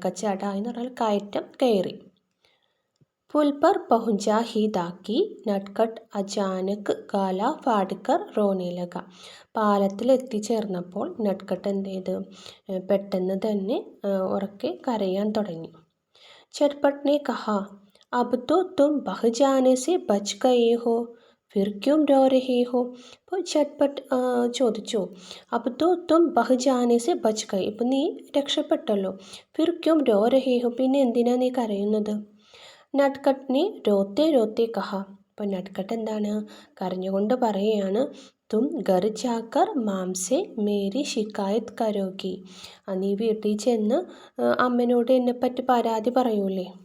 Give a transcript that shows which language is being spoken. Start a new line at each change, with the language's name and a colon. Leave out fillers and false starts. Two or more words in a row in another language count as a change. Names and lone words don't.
Malayalam: ചടായി എന്ന് പറഞ്ഞാൽ കയറ്റം കയറി.
Hindi: पुल पर पहुंचा ही था कि नटखट अचानक गला फाड़कर रोने लगा.
Malayalam: പാലത്തിൽ എത്തിച്ചേർന്നപ്പോൾ നട്ട്കട്ട് എന്ത് ചെയ്ത്, പെട്ടെന്ന് തന്നെ ഉറക്കെ കരയാൻ തുടങ്ങി.
Hindi: ചട്പട്ട് ने कहा अब तो तुम बह जाने से बच गए हो फिर क्यों रो रहे हो.
Malayalam: അപ്പോൾ ചട്പട്ട് ചോദിച്ചു,
Hindi: अब तो तुम बह जाने से बच गए,
Malayalam: ഇപ്പം നീ രക്ഷപ്പെട്ടല്ലോ,
Hindi: फिर क्यों रो रहे हो
Malayalam: പിന്നെ എന്തിനാ നീ കരയുന്നത്.
Hindi: नटखट ने रोते कहा.
Malayalam: അപ്പോൾ നട്ട്കട്ട് എന്താണ്, കരഞ്ഞുകൊണ്ട് പറയുകയാണ്,
Hindi: तुम घर जाकर मां से मेरी शिकायत करोगी.
Malayalam: നീ വീട്ടിൽ ചെന്ന് അമ്മനോട് എന്നെപ്പറ്റി പരാതി പറയൂലേ.